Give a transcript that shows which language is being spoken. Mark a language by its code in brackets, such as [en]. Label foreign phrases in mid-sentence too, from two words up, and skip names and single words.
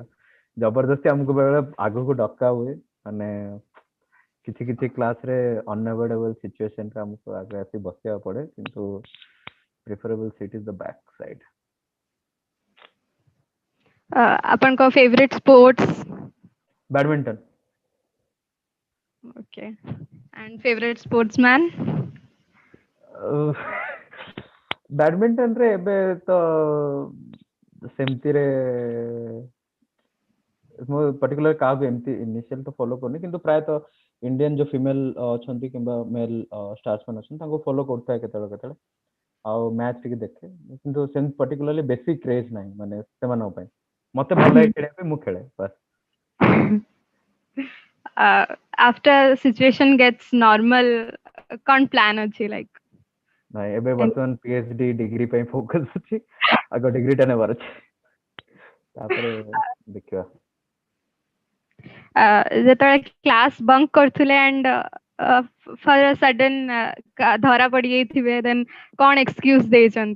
[or] ଜବରଦସ୍ତି ଆମକୁ ବେଳେ ଆଗକୁ ଡକା ହୁଏ, ମାନେ କିଛି କିଛି କ୍ଲାସ ରେ [en] unavoidable situation [or] ରେ ଆମକୁ ଆଗେ ଆସି ବସିବାକୁ ପଡେ, କିନ୍ତୁ [en] preferable seat is the back side. [or] ଆପଣଙ୍କ [en] favorite sports? [or] ବ୍ୟାଡମିଣ୍ଟନ। [en] OK and favorite sportsman? [or] ବ୍ୟାଡମିଣ୍ଟନ ରେ ଏବେ ତ ସେମିତିରେ ମୁଁ ପର୍ଟିକୁଲାର କାହାକୁ ଏମିତି ଇନିସିଆଲ ତ ଫଲୋ କରୁନି, କିନ୍ତୁ ପ୍ରାୟତଃ ଇଣ୍ଡିଆନ ଯୋଉ ଫିମେଲ ଅଛନ୍ତି କିମ୍ବା [en] male stars [or] ମାନେ ଅଛନ୍ତି ତାଙ୍କୁ ଫଲୋ କରୁଥାଏ କେତେବେଳେ କେତେବେଳେ, ଆଉ ମ୍ୟାଚ୍ ଟିକେ ଦେଖେ, କିନ୍ତୁ ସେମିତି ପର୍ଟିକୁଲାରଲି ବେଶୀ କ୍ରେଜ୍ ନାହିଁ ମାନେ ସେମାନଙ୍କ ପାଇଁ। ମତେ ଭଲ ଲାଗେ ଖେଳିବା ପାଇଁ, ମୁଁ ଖେଳେ ବାସ୍। [en] after situation gets normal [or] କୌନ ପ୍ଲାନ ଅଛି [en] लाइक? [or] ନାଇଁ, ଏବେ ବର୍ତ୍ତମାନ [en] PhD degree [or] ପାଇଁ ଫୋକସ୍ ଅଛି, ଆଗ ଡିଗ୍ରୀଟା ନେବାର ଅଛି, ତାପରେ ଦେଖିବା। ଯେତେବେଳେ କ୍ଲାସ ବଙ୍କ କରୁଥିଲେ [en] and for a sudden [or] ଧରା ପଡି ଯାଇଥିବେ, ଦେନ୍ କଣ ଏକ୍ସକ୍ୟୁଜ ଦେଇଛନ୍ତି?